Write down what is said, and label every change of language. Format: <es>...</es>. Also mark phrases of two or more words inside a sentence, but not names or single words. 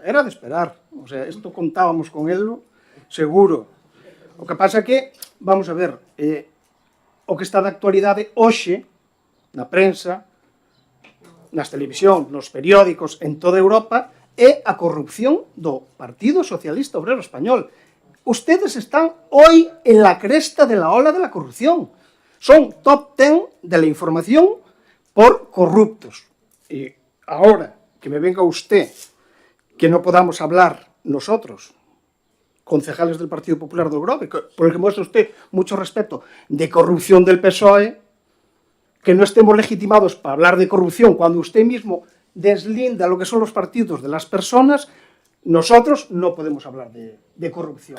<es>Era de esperar. O sea,</es> <gl>isto contábamos con ello, seguro. O que pasa que,</gl> <es>vamos a ver,</es> <gl>o que está de actualidade hoxe, na prensa, nas televisións, nos periódicos en toda Europa é a corrupción do Partido Socialista Obrero Español.</gl> <es>Ustedes están hoy en la cresta de la ola de la corrupción. Son top 10 de la información por corruptos. Y ahora que me venga usted que no podamos hablar nosotros, concejales del Partido Popular del Grove, por el que muestra usted mucho respeto, de corrupción del PSOE, que no estemos legitimados para hablar de corrupción cuando usted mismo deslinda lo que son los partidos de las personas, nosotros no podemos hablar de corrupción.</es>